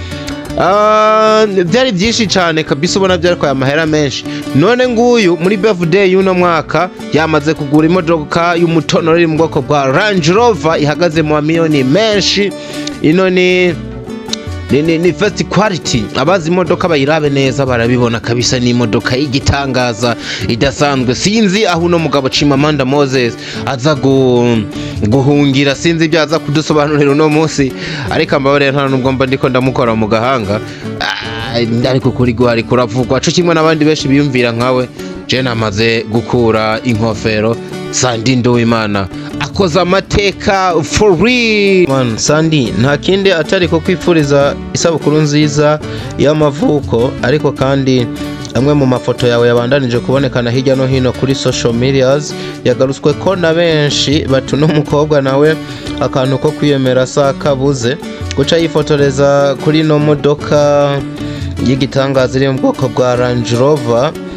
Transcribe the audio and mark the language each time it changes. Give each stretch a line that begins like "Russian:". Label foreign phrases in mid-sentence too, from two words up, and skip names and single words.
Rundi: Byari byinshi cyane kabisa ubona byari kwa amahera menshi. None nguyu muri birthday y'uno mwaka yamaze kugura imodoka y'umutonoro iri mu bwoko bwa Range Rover ihagaze mu miliyoni menshi. Ino ni
English: first quality.
Rundi: Abazi imodoka bayirabe neza barabibona kabisa ni imodoka y'igitangaza idasanzwe. Sinzi aho uno mugabo Chimamanda Moses aza guhungira, sinzi ibyo aza kudusobanurira uno munsi ariko ambabare nta nubwo mba ndiko ndamukora mu gahanga ariko kuri gwari kuravugwa cyo kimwe n'abandi benshi biyumvira nkawe. Je namaze gukura inkofero Sandy Nduwimana akoze amateka
English: for real.
Rundi: Man, Sandy nta kindi atari ko kwifuriza isabukuru nziza y'amavuko ariko kandi amwe mu mafoto yawe yabandanije kubonekana hirya no hino kuri
English: social medias
Rundi: yagarutswe ko na benshi bati uno mukobwa nawe akantu ko kwiyemera sa kabuze guca yifotoreza kuri no modoka y'igitangaza iri mu bwoko bwa Range Rover.